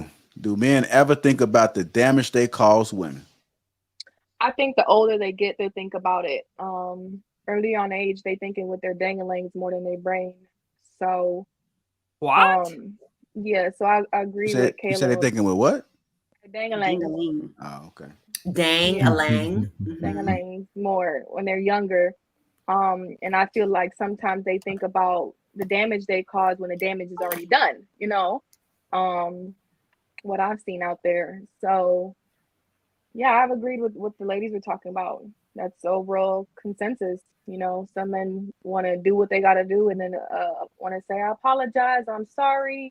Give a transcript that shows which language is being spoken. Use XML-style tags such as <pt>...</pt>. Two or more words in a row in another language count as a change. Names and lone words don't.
<en>Do men ever think about the damage they cause women? I think the older they get, they think about it. Early on age, they thinking with their danglings more than their brain. So what? Yeah, so I agree with Kayla. You said they're thinking with what? Dang-a-lang. Oh, okay. Dang-a-lang. Dang-a-lang more when they're younger. And I feel like sometimes they think about the damage they cause when the damage is already done, you know, what I've seen out there. So yeah, I've agreed with what the ladies were talking about. That's overall consensus. You know, some men want to do what they got to do, and then want to say, I apologize, I'm sorry.</en>